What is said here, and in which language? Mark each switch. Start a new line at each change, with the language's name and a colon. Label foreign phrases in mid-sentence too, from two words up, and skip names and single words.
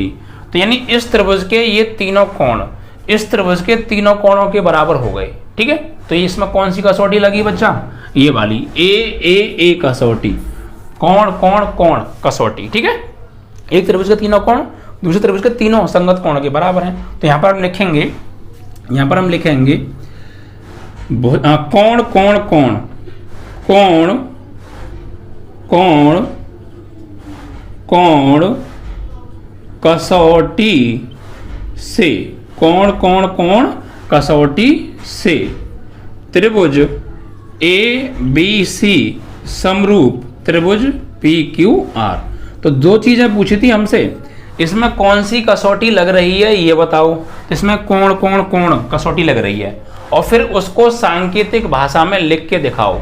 Hindi: तो यानी इस त्रिभुज के ये तीनों कोण इस त्रिभुज के तीनों कोणों के बराबर हो गए। ठीक है, तो इसमें कौन सी कसौटी लगी बच्चा, ये वाली ए कसौटी, कोण कोण कोण कसौटी। ठीक है, एक त्रिभुज के तीनों कोण दूसरे त्रिभुज के तीनों संगत कोण के बराबर हैं। तो यहाँ पर हम लिखेंगे, यहाँ पर हम लिखेंगे कोण कोण कोण कोण कोण कोण कसौटी से, कोण कोण कोण कसौटी से त्रिभुज ए बी सी समरूप त्रिभुज पी क्यू आर। तो दो चीजें पूछी थी हमसे, इसमें कौन सी कसौटी लग रही है ये बताओ। इसमें कोण कोण कोण कसौटी लग रही है और फिर उसको सांकेतिक भाषा में लिख के दिखाओ।